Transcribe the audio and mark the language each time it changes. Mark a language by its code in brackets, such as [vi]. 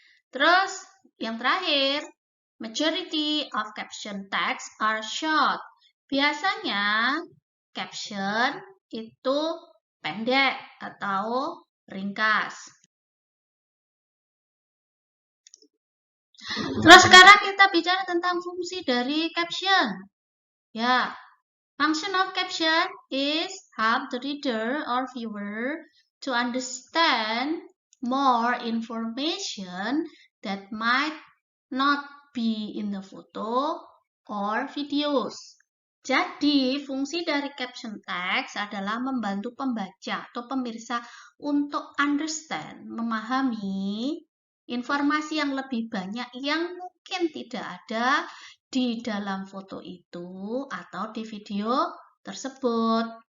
[id] Terus yang terakhir, [en] majority of caption text are short. [id] Biasanya caption itu pendek atau ringkas. Terus sekarang kita bicara tentang fungsi dari caption. [en] Ya, function of caption is help the reader or viewer to understand more information that might not be in the photo or videos. [id] Jadi, fungsi dari caption text adalah membantu pembaca atau pemirsa untuk understand, memahami informasi yang lebih banyak yang mungkin tidak ada di dalam foto itu atau di video tersebut.